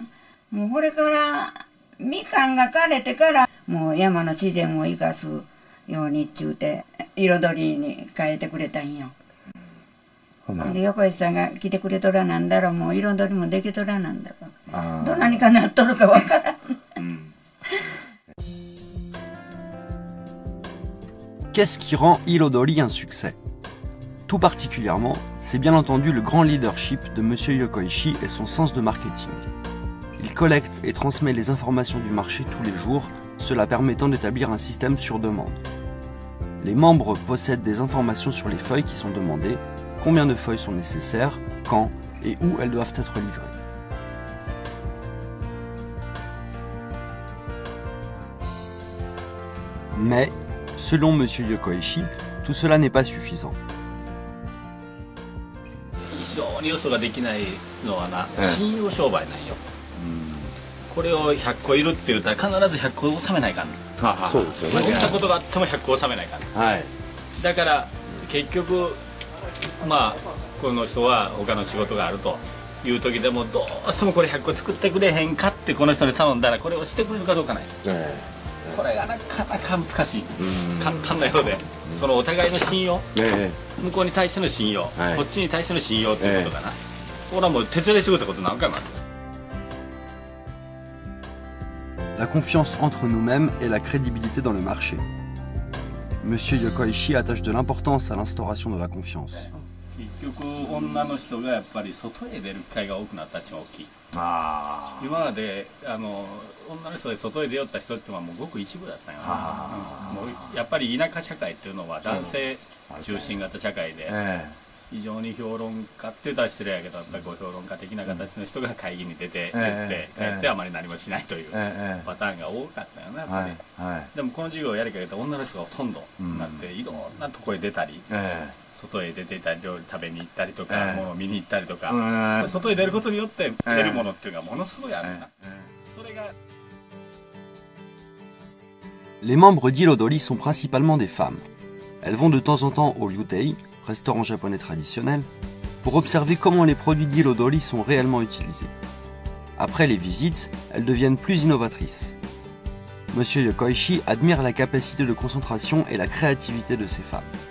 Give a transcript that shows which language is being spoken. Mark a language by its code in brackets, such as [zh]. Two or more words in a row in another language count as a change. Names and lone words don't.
[ja] もうこれからみかんが枯れてからもう山の自然を生かすようにっちゅうて彩りに変えてくれたんよ。で横井さんが来てくれとらなんだろう、もう彩りもできとらなんだろう。ど何かなっとるかわからん。 [fr] Qu'est-ce qui rend Île aux Dolies un succès? Tout particulièrement, c'est bien entendu le grand leadership de Monsieur Yokoichi et son sens de marketing. Il collecte et transmet les informations du marché tous les jours, cela permettant d'établir un système sur demande. Les membres possèdent des informations sur les feuilles qui sont demandées, combien de feuilles sont nécessaires, quand et où elles doivent être livrées. Mais, selon Monsieur Yokoichi, tout cela n'est pas suffisant. [ja] 非常に嘘ができないのはな、信用商売なんよ。これを100個いるって言ったら必ず100個収めないかん。そうですよね。どんなことがあっても100個収めないかん。だから結局まあこの人は他の仕事があるという時でもどうしてもこれ100個作ってくれへんかってこの人に頼んだらこれをしてくれるかどうかない。これがなかなか難しい。簡単なようで、そのお互いの信用、向こうに対しての信用、こっちに対しての信用っていうことかな。これはもう徹底してくれたことなんかな。 [fr] La confiance entre nous-mêmes et la crédibilité dans le marché. Monsieur Yokoichi attache de l'importance à l'instauration de la confiance. [ja] 結局女の人がやっぱり外へ出る機会が多くなったっちが大きい。今まで女の人で外へ出よった人ってのはもうごく一部だったよな。もうやっぱり田舎社会っていうのは男性中心型社会で、非常に評論家って言ったら失礼やけど、やっぱりご評論家的な形の人が会議に出て帰ってあまり何もしないというパターンが多かったよな、やっぱり。でもこの授業をやりかけて女の人がほとんどなって、いろんなとこへ出たり、外へ出ていたり料理食べに行ったりとか、物を見に行ったりとか、外へ出ることによって得るものっていうのがものすごいあるんだ。それが [fr] Les membres d'Ilodori sont principalement des femmes. Elles vont de temps en temps au Ryutei, restaurant japonais traditionnel, pour observer comment les produits d'Ilodori sont réellement utilisés. Après les visites, elles deviennent plus innovatrices. Monsieur Yokoichi admire la capacité de concentration et la créativité de ces femmes.